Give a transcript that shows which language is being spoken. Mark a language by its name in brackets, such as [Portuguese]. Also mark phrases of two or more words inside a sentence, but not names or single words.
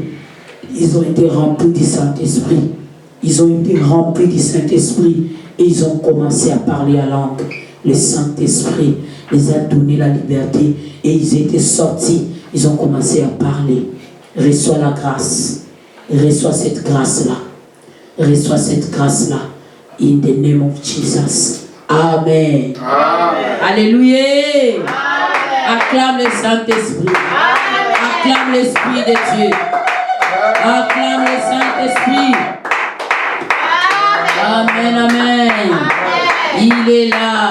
[French] Ils ont été remplis du Saint-Esprit. Ils ont été remplis du Saint-Esprit. Et ils ont commencé à parler à langue. Le Saint-Esprit les a donné la liberté. Et ils étaient sortis. Ils ont commencé à parler. Reçois la grâce. Reçois cette grâce-là. Reçois cette grâce-là. [English] In the name of Jesus. [French] Amen. Amen. Alléluia. Acclame le Saint-Esprit. Acclame l'Esprit de Dieu. Acclame le Saint-Esprit. Amen, amen. Il est là.